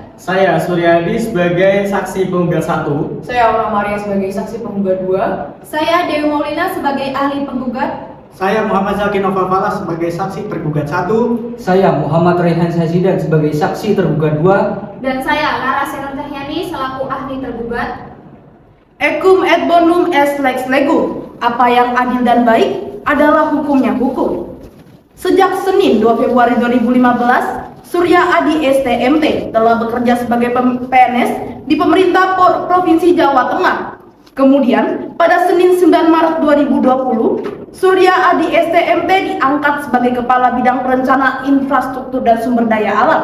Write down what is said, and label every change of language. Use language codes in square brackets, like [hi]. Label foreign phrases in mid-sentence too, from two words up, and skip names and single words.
[id] Saya Suryadi sebagai saksi penggugat 1. Saya Aura Maria sebagai saksi penggugat 2. Saya Dewi Maulina sebagai ahli penggugat. Saya Muhammad Zaki Noval Falas sebagai saksi tergugat 1. Saya Muhammad Rehan Sazidan sebagai saksi tergugat 2. Dan saya Lara Senan Cahyani selaku ahli tergugat. [la] Ecum et bonum est lex legum. [id] Apa yang adil dan baik adalah hukumnya hukum. Sejak Senin 2 Februari 2015, Surya Adi STMT telah bekerja sebagai PNS di pemerintah Provinsi Jawa Tengah. Kemudian, pada Senin 9 Maret 2020, Surya Adi STMT diangkat sebagai Kepala Bidang Perencanaan Infrastruktur dan Sumber Daya Alam.